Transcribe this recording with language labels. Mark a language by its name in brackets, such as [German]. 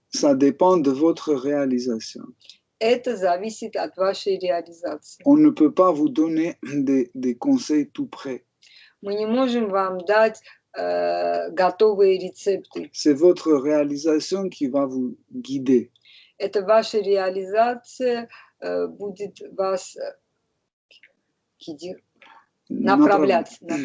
[French] Ça dépend de votre réalisation. [Russian] Это зависит от вашей реализации. [French] On ne peut pas vous donner des conseils tout prêts. [Russian] Мы не можем вам дать готовые рецепты. [French] C'est votre réalisation qui va vous guider. [Russian] Это ваша реализация будет вас направлять.